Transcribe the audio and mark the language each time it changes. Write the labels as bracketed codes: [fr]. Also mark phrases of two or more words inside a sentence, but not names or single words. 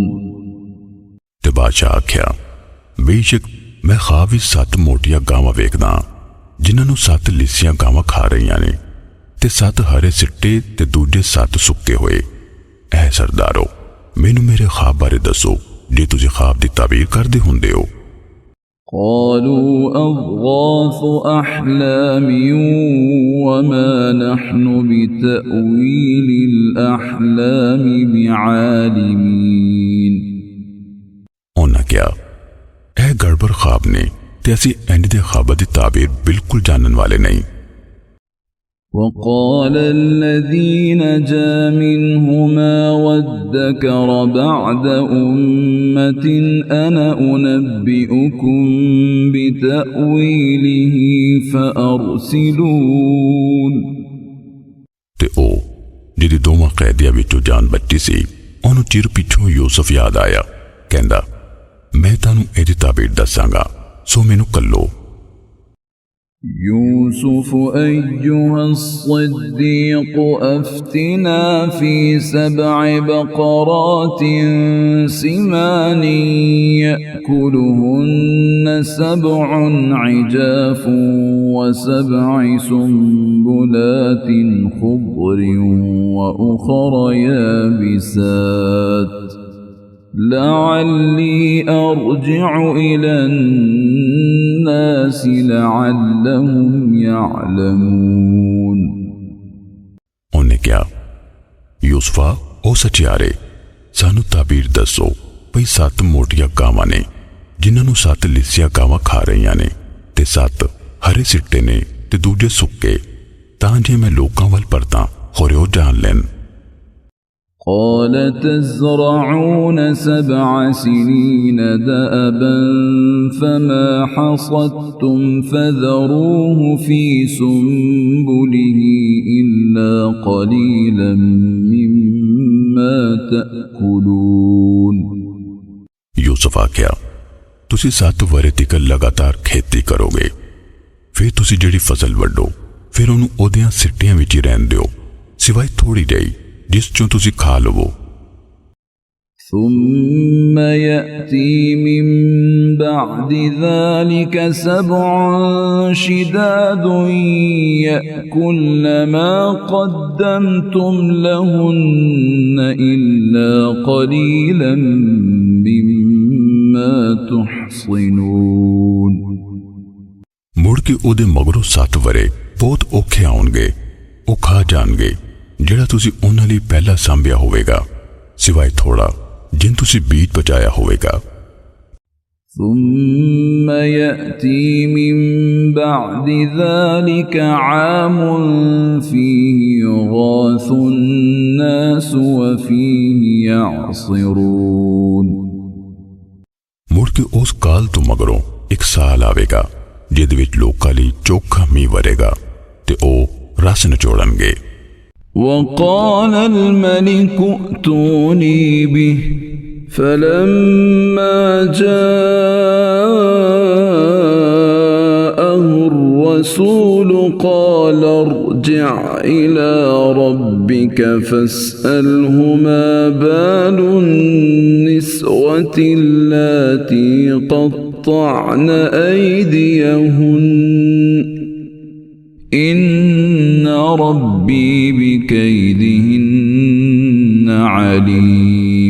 [pa] ਤੇ ਬਾਦਸ਼ਾਹ ਆਖਿਆ ਬੇਸ਼ੱਕ ਮੈਂ ਖ਼ਾਬ ਵਿੱਚ 7 ਮੋਟੀਆਂ ਗਾਵਾਂ ਵੇਖਦਾ ਜਿਨ੍ਹਾਂ ਨੂੰ 7 ਲਿੱਸੀਆਂ ਗਾਵਾਂ ਖਾ ਰਹੀਆਂ ਨੇ ਤੇ 7 ਹਰੇ ਸਿੱਟੇ ਤੇ ਦੂਜੇ 7 ਸੁੱਕੇ ਹੋਏ। ਐ ਸਰਦਾਰੋ ਮੈਨੂੰ ਮੇਰੇ ਖ਼ਾਬ ਬਾਰੇ ਦੱਸੋ ਜੇ ਤੁਝੇ ਖ਼ਾਬ ਦੀ ਤਾਬੀਰ ਕਰਦੇ ਹੁੰਦੇ ਹੋ। [ar] قالوا أضغاث أحلام وما نحن بتأويل الأحلام بعالمين। [pa] ਉਨ੍ਹੇਂ ਕਿਆ ਗੜਬੜ ਖ਼ਾਬ ਨੇ ਤੇ ਅਸੀ ਇੰਜ ਦੇ ਖ਼ਾਬਾਂ ਦੀ ਤਾਬੀਰ ਬਿਲਕੁਲ ਜਾਣਨ ਵਾਲੇ ਨਹੀਂ। [ar] وقال الذي نجا منهما وادكر بعد أمة أنا أنبئكم بتأويله فأرسلون। [pa] ਤੇ ਓ ਜਿਹਦੀ ਦੋਵਾਂ ਕੈਦੀਆਂ ਵਿੱਚੋਂ ਜਾਨ ਬਚੀ ਸੀ ਓਨੂੰ ਚਿਰ ਪਿੱਛੋਂ ਯੂਸੁਫ਼ ਯਾਦ ਆਇਆ, ਕਹਿੰਦਾ ਮੈਂ ਤਾਨੂੰ ਇਹਦੀ ਤਾਬੀਰ ਦੱਸਾਂਗਾ, ਸੋ ਮੈਨੂੰ ਘੱਲੋ। [ar] يوسف أيها الصديق أفتنا في 7 بقرات سمان يأكلهن 7 عجاف و7 سنبلات خضر وأخر يابسات لعلي أرجع إلى الناس لعلهم يعلمون। [pa] ਉਨ੍ਹੇਂ ਕਿਆ ਯੂਸੁਫ਼ਾ ਓ ਸਚਿਆਰੇ ਸਾਨੂੰ ਤਾਬੀਰ ਦੱਸੋ ਭਈ 7 ਮੋਟੀਆਂ ਗਾਵਾਂ ਨੇ ਜਿਨ੍ਹਾਂ ਨੂੰ 7 ਲਿੱਸੀਆਂ ਗਾਵਾਂ ਖਾ ਰਹੀਆਂ ਨੇ ਤੇ 7 ਹਰੇ ਸਿੱਟੇ ਨੇ ਤੇ ਦੂਜੇ ਸੁੱਕੇ, ਤਾਂ ਜੇ ਮੈਂ ਲੋਕਾਂ ਵੱਲ ਪਰਤਾਂ ਹੋਰੇ ਓ ਜਾਣ ਲੈਣ। [ar] قال تزرعون 7 سنين دأبا فما حصدتم فذروه في سنبله إلا قليلا مما تأكلون। [pa] ਯੂਸੁਫ਼ ਆਖਿਆ ਤੁਸੀ 7 ਵਰ੍ਹੇ ਤਿੱਕਰ ਲਗਾਤਾਰ ਖੇਤੀ ਕਰੋਗੇ, ਫਿਰ ਤੁਸੀ ਜਿਹੜੀ ਫ਼ਸਲ ਵੱਢੋ ਫਿਰ ਉਹਨੂੰ ਓਦੀਆਂ ਸਿੱਟੀਆਂ ਵਿੱਚ ਹੀ ਰਹਿਣ ਦਿਓ, ਸਿਵਾਏ ਥੋੜ੍ਹੀ ਜਿਹੀ ਜਿਸ ਚੋਂ ਤੁਸੀ ਖਾ ਲਵੋ। [ar] ثم يأتي من بعد ذلك 7 شداد يأكلن ما قدمتم لهن إلا قليلا مما تحصنون। [pa] ਮੁੜ ਕੇ ਓਦੇ ਮਗਰੋਂ 7 ਵਰ੍ਹੇ ਬਹੁਤ ਔਖੇ ਆਉਣਗੇ, ਓ ਖਾ ਜਾਣਗੇ ਜਿਹੜਾ ਤੁਸੀਂ ਉਹਨਾਂ ਲਈ ਪਹਿਲਾਂ ਸਾਂਭਿਆ ਹੋਵੇਗਾ, ਸਿਵਾਏ ਥੋੜਾ ਜਿਨ ਤੁਸੀਂ ਬੀਜ ਬਚਾਇਆ ਹੋਵੇਗਾ। [ar] ثم يأتي من بعد ذلك عام فيه يغاث الناس وفيه يعصرون। [pa] ਮੁੜ ਕੇ ਉਸ ਕਾਲ ਤੋਂ ਮਗਰੋਂ ਇੱਕ ਸਾਲ ਆਵੇਗਾ ਜਿਹਦੇ ਵਿੱਚ ਲੋਕਾਂ ਲਈ ਚੋਖਾ ਮੀਂਹ ਵਰੇਗਾ ਤੇ ਉਹ ਰਸ ਨਿਚੋੜਨਗੇ। [ar] وقال الملك ائتوني به فلما جاءه الرسول قال ارجع إلى ربك فاسأله ما بال النسوة اللاتي قطعن أيديهن إن ربي بكيدهن عليم।